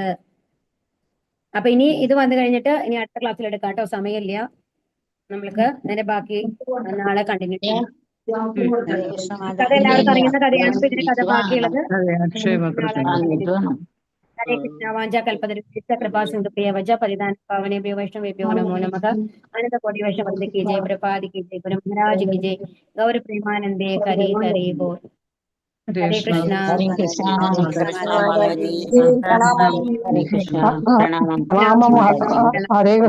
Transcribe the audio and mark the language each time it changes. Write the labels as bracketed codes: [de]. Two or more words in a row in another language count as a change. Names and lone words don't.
[ml] അപ്പൊ ഇനി ഇത് വന്നു കഴിഞ്ഞിട്ട് ഇനി അടുത്ത ക്ലാസ്സിൽ എടുക്കാം കേട്ടോ, സമയമില്ല. നമ്മൾക്ക് അതിന്റെ ബാക്കി നാളെ കണ്ടിന്യൂ ചെയ്യാം. കഥ എല്ലാവർക്കും അറിയുന്ന കഥയാണ്. ഇപ്പൊ ഇതിന്റെ കഥ ബാക്കിയുള്ളത് [sa] ഹരേ കൃഷ്ണ വാഞ്ചാ കൽപ്പതരുക്ഷിപ്ത കൃപാ സിന്ധുപ്രിയ വജ പരിധാന പാവനേഭ്യോ വൈഷ്ണവേഭ്യോ നമോ നമഃ. അനന്ത കോടി വൈഷ്ണവൃന്ദ കി ജയ, പ്രപാദി കി ജയ, ഗുരു മഹാരാജ് കി ജയ, ഗൗര പ്രേമാനന്ദേ ഹരി ഹരി ബോൾ. ഹരേ കൃഷ്ണ. ഹരേ